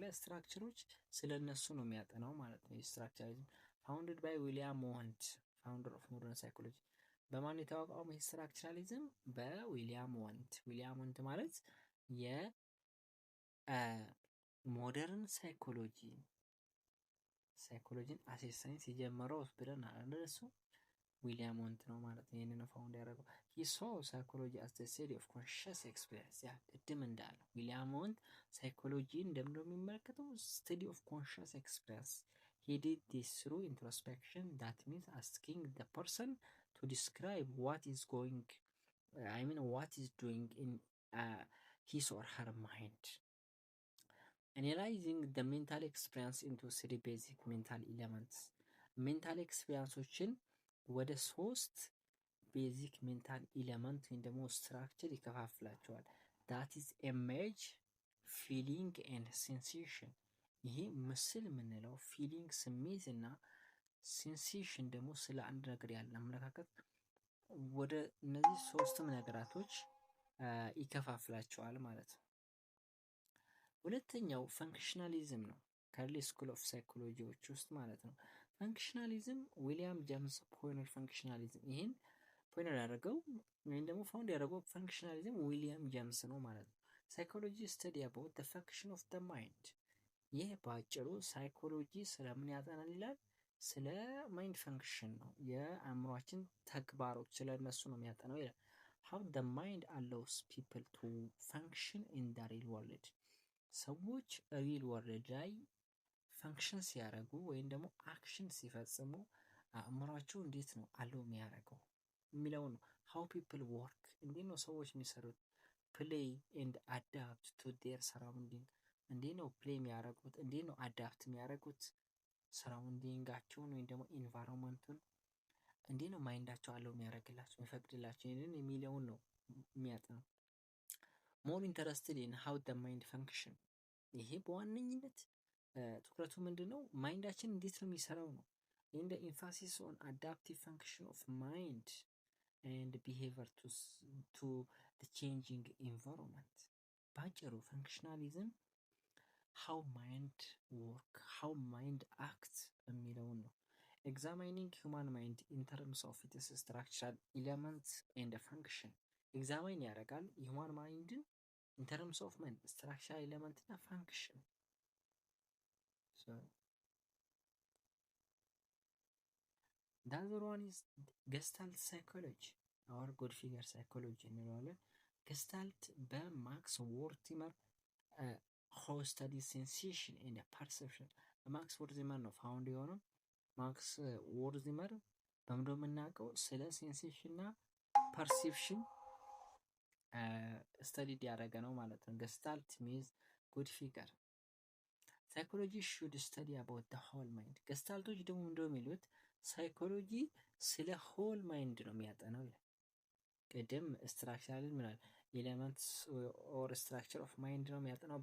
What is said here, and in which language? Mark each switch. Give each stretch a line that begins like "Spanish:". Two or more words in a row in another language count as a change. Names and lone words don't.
Amharic: ስትራክቸሮች ስለነሱ ነው የሚያጠናው ማለት ነው። ስትራክቸራሊዝም
English: founded by William Wundt founder of modern psychology።
Amharic: በማን የተዋቀረው ይህ ስትራክቸራሊዝም? በዊሊያም ዎንት። ዊሊያም ዎንት ማለት
English: modern psychology as science
Amharic: የጀመረው ብለን አለሱ ዊሊያም ዎንት ነው ማለት ነው። ይሄንን ፋውንድ ያደረገው
English: he saw psychology as the study of conscious experience።
Amharic: ያ ቅድም እንዳለው ዊሊያም ዎንት ሳይኮሎጂ እንደሚመለከተው
English: study of conscious experience። he did this through introspection, that means asking the person to describe what is doing in his or her mind. Analyzing the mental experience into three basic mental elements። mental experiences
Amharic: ወደ
English: 3 basic mental element
Amharic: ወይም ደግሞ ስትራክቸር ይከፋፍላቸዋል።
English: that is image, feeling and sensation።
Amharic: ይሄ ምስል የምንለው ፊሊንግ ስሜት እና ሴንሴሽን ደግሞ ስለ አንድ ነገር ያለ አመለካከት ወደ እነዚህ 3 ነገራቶች ይከፋፍላቸዋል ማለት ነው። ሁለተኛው ፈንክሽናሊዝም ነው
English: early school of psychologies
Amharic: ውስጥ ማለት ነው። ፈንክሽናሊዝም ዊሊያም ጄምስ
English: pioneer functionalism፣
Amharic: ይሄን ፖይነር ያደረገው ወይም ደግሞ ፋውንድ ያደረገው ፈንክሽናሊዝም ዊሊያም ጄምስ ነው ማለት ነው።
English: psychology study about the function of the mind።
Amharic: ይህ በአጭሩ ሳይኮሎጂ ስለምን ያጠናል ይላል? ስለ
English: mind function
Amharic: ነው፣ የአእምሯችን ተግባሮች ስለ እነሱ ነው የሚያጠናው ይላል።
English: how the mind allows people to function in the real world።
Amharic: ሰዎች
English: real world
Amharic: ላይ ፈንክሽን ሲያደርጉ ወይም ደግሞ አክሽን ሲፈጽሙ አእምሯቸው እንዴት ነው አለው የሚያደርገው የሚለው ነው።
English: how people work፣
Amharic: እንዴት ነው ሰዎች የሚሰሩት?
English: play and adapt to their surrounding፣
Amharic: እንዴት ነው ፕሌይ የሚያደርጉት? እንዴት ነው አዳፕት የሚያደርጉት ሰራውንዲንጋቸውን ወይም ደግሞ ኢንቫይሮንመንቱን? እንዴት ነው ማይንዳቸው አለው የሚያደርግላቸው የሚፈቅድላቸው? ይሄንን የሚለውን ነው የሚያጠናው።
English: more interested in how the mind function።
Amharic: ይሄ በዋነኝነት ትኩረቱ ምንድነው? ማይንዳችን እንዴት ነው የሚሰራው ነው።
English: in the emphasis on adaptive function of mind and behavior to the changing environment።
Amharic: ባጭሩ ፈንክሽናሊዝም
English: how mind work, how mind act
Amharic: የሚለውን ነው።
English: examining human mind in terms of its structural elements and function።
Amharic: ኤግዛማይን ያደርጋል የሁማን ማይንድን
English: in terms of mind structural element እና function። the other one is gestalt psychology or good figure psychology
Amharic: እንለዋለን። ገስታልት በማክስ ወርቲመር
English: how study sensation and perception።
Amharic: ማክስ ወርቲመር ነው ፋውንድ የሆነው። ማክስ ወርቲመር በምንድነው የምናውቀው? ስለ ሴንሴሽን እና ፐርሴፕሽን ስተዲድ ያደረገ ነው ማለት ነው።
English: Gestalt means good figure. Psychology should study about the whole mind።
Amharic: ገስታልቶች ደግሞ እንደው የሚሉት ሳይኮሎጂ ስለ
English: whole mind
Amharic: ነው የሚያጠናው ይላል። ቅድም
English: structural mental elements or structure of mind
Amharic: ነው የሚያጠናው